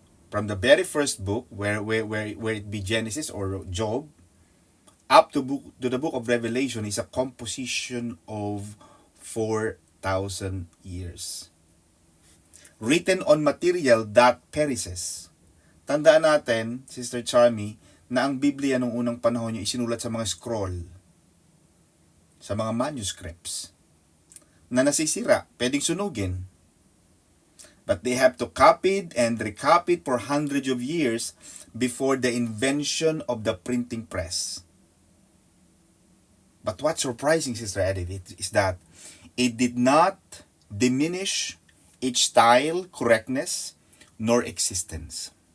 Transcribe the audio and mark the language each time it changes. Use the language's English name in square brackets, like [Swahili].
[English] From the very first book, where it be Genesis or Job, up to the book of Revelation is a composition of 4,000 years. Written on material that perishes. [Filipino] Tandaan natin, Sister Charmy, na ang Biblia nung unang panahon niya isinulat sa mga scroll, sa mga manuscripts, na nasisira, pwedeng sunugin. [English] But they have to copy and recopy for hundreds of years before the invention of the printing press. But what's surprising, Sister Edith, is that it did not diminish, its style, correctness, nor existence.